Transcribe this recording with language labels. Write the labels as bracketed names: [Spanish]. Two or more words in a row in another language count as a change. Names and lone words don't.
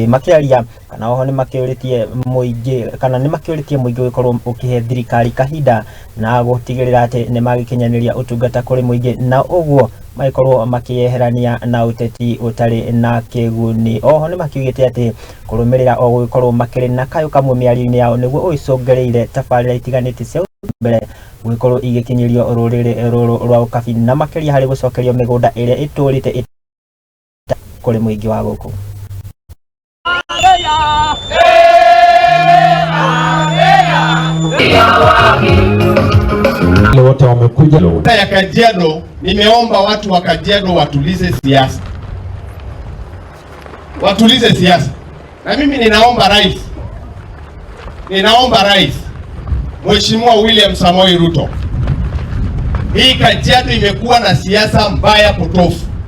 [Kikuyu] Makiria kana oho ni makiuritie Muingi kana ni makiuritie Muingi gukorwo ukihe thirikari kahinda na gutigirira ati ni magikinyaniria utungata kuri Muingi na uguo maikorwo Makiyeherania na uteti utari na Kiguni. Oho ni makiugite ati kurumirira o gukorwo makiri na kayo kamwe miario-ini yao niguo uicongereire tabarira itiganite cia mbere gukorwo igikinyirio Ruriri Ruru rwa Ukabii na Makiria hari gucokerio migunda iria iturite kuri Muingi wa guku. [Swahili] Wote wamekuja ya Kajiado. Nimeomba watu wa Kajiado watulize siasa, watulize siasa, na mimi ninaomba rais Mheshimiwa William Samoei Ruto, hii Kajiado imekuwa na siasa mbaya potofu,